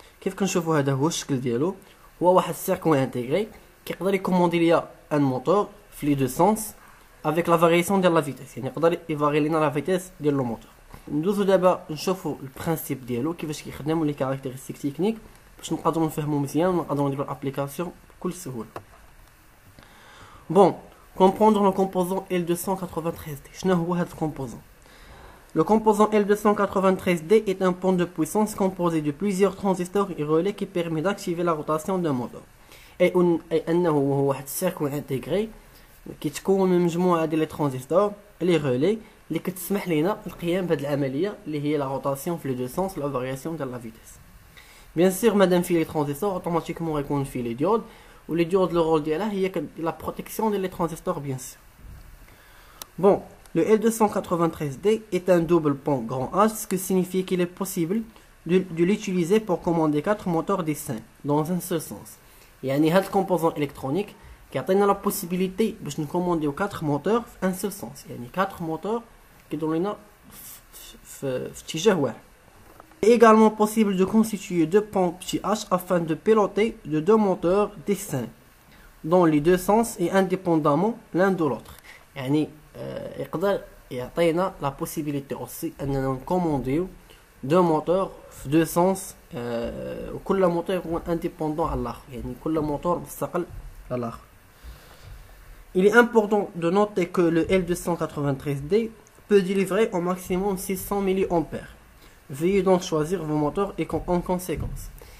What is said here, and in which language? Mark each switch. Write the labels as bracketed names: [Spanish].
[Arabic] كيف كنشوفوا هذا هو الشكل ديالو، هو واحد السيركوي انتيغري كيقدر يكوموندي ليا ان موتور في لي دو سونس افيك لا فارياسيون ديال لا فيتيس، يعني يقدر يفاري لينا لا فيتيس ديال لو موتور. ندوزو دابا نشوفوا البرانسيپ ديالو كيفاش كيخدم ولي كاركتيرستيك تكنيك باش نقدروا نفهموا مزيان ونقدروا نديروا الابليكاسيون بكل سهوله. [French] بون comprendre le composant L293D. شنو هو هذا الكومبوزون؟ Le composant L293D est un pont de puissance composé de plusieurs transistors et relais qui permet d'activer la rotation d'un moteur. [Arabic] أي أنه هو واحد السيركوي انتيغري كيتكون من مجموعة ديال لي ترانزستور لي رولي اللي كتسمح لينا القيام بهذه العملية اللي هي لا روتاسيون في لي دو سونس لا فارياسيون ديال لا فيتيس. بيان سور مادام فيه لي ترانزستور اوتوماتيكمون غيكون فيه لي ديود، ولي ديود لو رول ديالها هي لا بروتيكسيون ديال لي ترانزستور بيان سور. [French] بون le L293D est un double pont grand H, ce qui signifie qu'il est possible de l'utiliser pour commander 4 moteurs distincts dans un seul sens. [Arabic] يعني هاد الكومبوزون الكترونيك كيعطينا لا بوسيبيليتي باش نكومونديو 4 موتور في ان سول سونس، يعني 4 موتور كيدوروا لينا في اتجاه واحد. [French] Il est également possible de constituer deux ponts petit h afin de piloter de deux moteurs distincts dans les deux sens et indépendamment l'un de l'autre. [Arabic] يعني يقدر يعطينا لا بوسيبيليتي اوسي اننا نكومونديو دو موتور في دو سونس، وكل موتور يكون انديبوندون على الاخر، يعني كل موتور مستقل على الاخر. [French] Il est important de noter que le L293D peut délivrer au maximum 600 mA. Veuillez donc choisir vos moteurs et en conséquence.